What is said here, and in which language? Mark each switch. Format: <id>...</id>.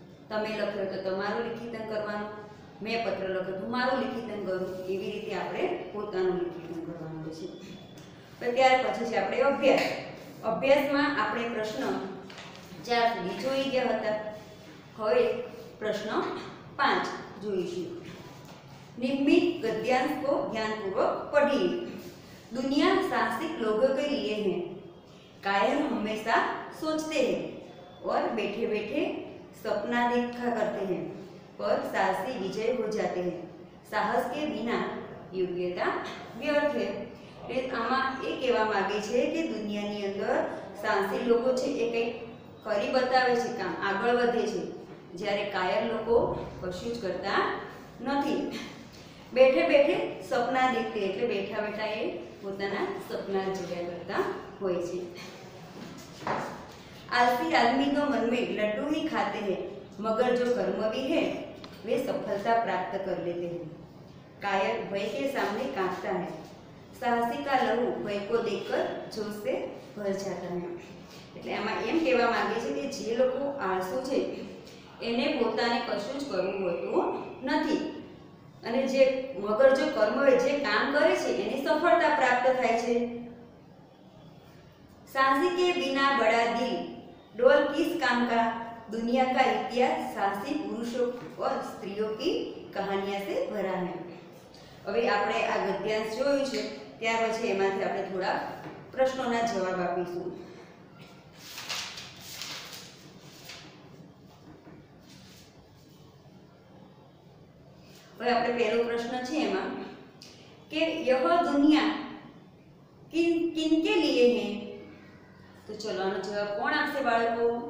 <gu>તમે લખ્યો તો તમારું લિખિતન કરવાનું, મેં પત્ર લખ્યો તો મારું લિખિતન કરું, એવી રીતે આપણે પોતાનું લિખિતન કરવાનું છે। તો ત્યાર પછી છે આપણે અભ્યાસ। અભ્યાસમાં આપણે પ્રશ્ન 4 સુધી જોઈ ગયા હતા। હવે પ્રશ્ન 5 જોઈશું।</gu> <hi>निम्मित गद्यांश को ध्यानपूर्वक पढ़िए। दुनिया साहसिक लोगों के लिए है। कायर हमेशा सोचते हैं और बैठे बैठे सपना देखा करते हैं, पर साहसी विजय हो जाते हैं। साहस के बिना योग्यता व्यर्थ है।</hi> <gu>આમાં એ કહેવા માંગે છે કે દુનિયાની અંદર સાહસી લોકો છે એ કંઈક કરી બતાવે છે, કામ આગળ વધે છે, જ્યારે કાયર લોકો કશું જ કરતા નથી। બેઠે બેઠે સપના દેખતે એટલે બેઠા બેઠા એ પોતાના સપના જોયા કરતા હોય છે।</gu> <hi>आलसी आदमी तो मन में लड्डू ही खाते हैं, मगर जो कर्मवी है वे सफलता प्राप्त कर लेते हैं। कायर भय के सामने कांपता है, साहसी का लहू भय को देखकर जोश से भर जाता है।</hi> <gu>એટલે આમાં એમ કહેવા માંગે છે કે જે લોકો આળસુ છે એને પોતાને કશું જ કરવું હોતું નથી અને જે મગર જો કર્મ જે કામ કરે છે એની સફળતા પ્રાપ્ત થાય છે।</gu> <hi>साहसी के बिना बड़ा दिल डोल किस काम का, दुनिया का इतिहास साहसी पुरुषों और स्त्रियों की कहानियां से भरा है।</hi> <gu>હવે આપણે આ ગદ્યાંશ જોયું છે ત્યાર પછી એમાંથી આપણે થોડા પ્રશ્નોના જવાબ આપીશું। હવે આપણે પહેલો પ્રશ્ન છે એમાં કે</gu> <hi>यह दुनिया किनके लिए है, तो चलो</hi> <gu>આનો જવાબ કોણ આપશે બાળકો?</gu>